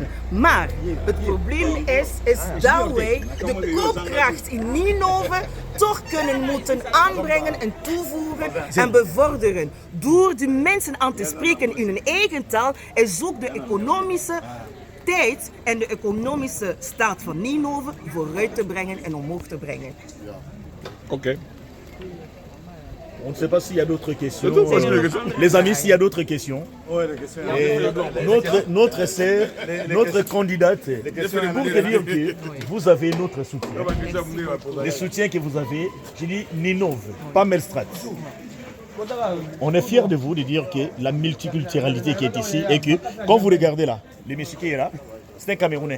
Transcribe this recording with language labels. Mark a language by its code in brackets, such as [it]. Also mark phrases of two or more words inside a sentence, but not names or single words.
[nl] Maar het probleem is dat wij de koopkracht in Ninove toch kunnen moeten aanbrengen en toevoegen en bevorderen. Door de mensen aan te spreken in hun eigen taal is ook de economische tijd en de economische staat van Ninove vooruit te brengen en omhoog te brengen. Oké. [fr] On ne sait pas s'il y a d'autres questions. C'est tout, parce que- Les amis, s'il y a d'autres questions. Et notre sœur, notre candidate, pour te dire que vous avez notre soutien. Le soutien que vous avez, je dis Ninove, pas Melstrat. On est fiers de vous de dire que la multiculturalité qui est ici et que quand vous regardez là, le monsieur qui est là, c'est un Camerounais.